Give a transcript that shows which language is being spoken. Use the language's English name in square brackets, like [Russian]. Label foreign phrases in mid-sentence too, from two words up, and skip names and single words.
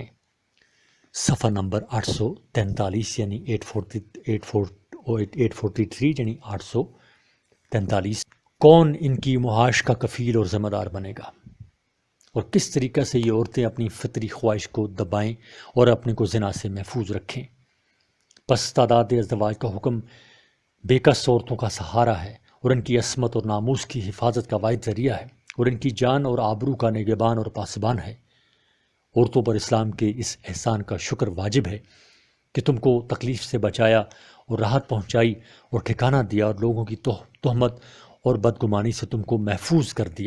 [Urdu] صفحہ نمبر 843 یعنی 843 یعنی 843۔ کون ان کی معاش کا کفیل اور ذمہ دار بنے گا، اور کس طریقہ سے یہ عورتیں اپنی فطری خواہش کو دبائیں اور اپنے کو زنا سے محفوظ رکھیں؟ پس تعداد ازدواج کا حکم بے کس عورتوں کا سہارا ہے، اور ان کی عصمت اور ناموس کی حفاظت کا واحد ذریعہ ہے، اور ان کی جان اور آبرو کا نگہبان اور پاسبان ہے۔ عورتوں پر اسلام کے اس احسان کا شکر واجب ہے کہ تم کو تکلیف سے بچایا اور راحت پہنچائی اور ٹھکانہ دیا، اور لوگوں کی تہمت اور بدگمانی سے تم کو محفوظ کر دیا۔